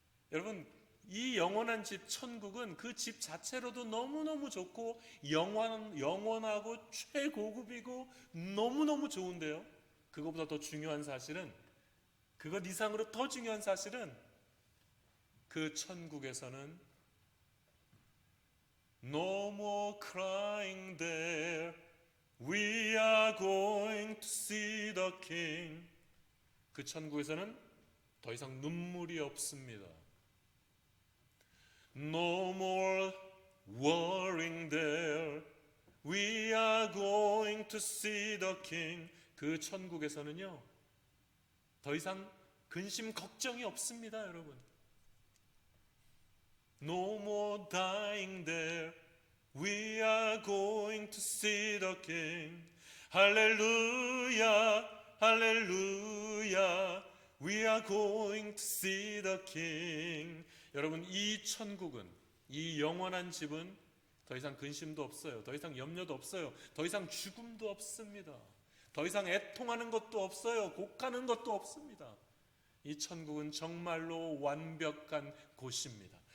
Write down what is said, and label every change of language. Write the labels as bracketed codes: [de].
[ko] 여러분, 이 영원한 집 천국은 그 집 자체로도 너무너무 좋고 영원하고 최고급이고 너무너무 좋은데요, 그것보다 더 중요한 사실은, 그것 이상으로 더 중요한 사실은, 그 천국에서는 [en] No more crying there, we are going to see the King. [ko] 그 천국에서는 더 이상 눈물이 없습니다. [en] No more worrying there, we are going to see the King. [ko] 그 천국에서는요, 더 이상 근심 걱정이 없습니다, 여러분. [en] No more dying there, we are going to see the King. [ko] 할렐루야, 할렐루야, [en] we are going to see the King. [ko] 여러분, 이 천국은, 이 영원한 집은 더 이상 근심도 없어요. 더 이상 염려도 없어요. 더 이상 죽음도 없습니다. 더 이상 애통하는 것도 없어요. 곡하는 것도 없습니다. 이 천국은 정말로 완벽한 곳입니다.